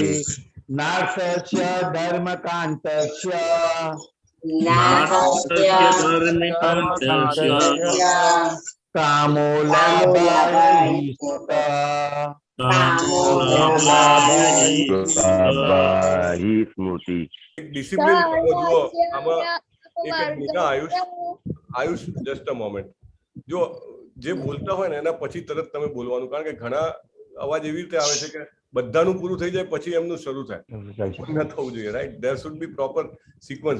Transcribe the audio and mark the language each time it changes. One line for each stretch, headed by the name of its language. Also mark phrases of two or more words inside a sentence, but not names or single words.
Sanskrit: नार्थस्य धर्मकान्तस्य कामो लाभाय हि स्मृतः लाभाहि स्मृति
Gujarati: ડિસિપ્લિન જુઓ આમાં એક જ મિનિટ આયુષ
English: just a moment.
Gujarati: જો જે બોલતા હોય ને એના પછી તરત તમે બોલવાનું, કારણ કે ઘણા અવાજ એવી રીતે આવે છે કે બધાનું પૂરું થઈ જાય પછી એમનું શરૂ થાય. ન થવું જોઈએ,
English: રાઈટ? there should be proper sequence.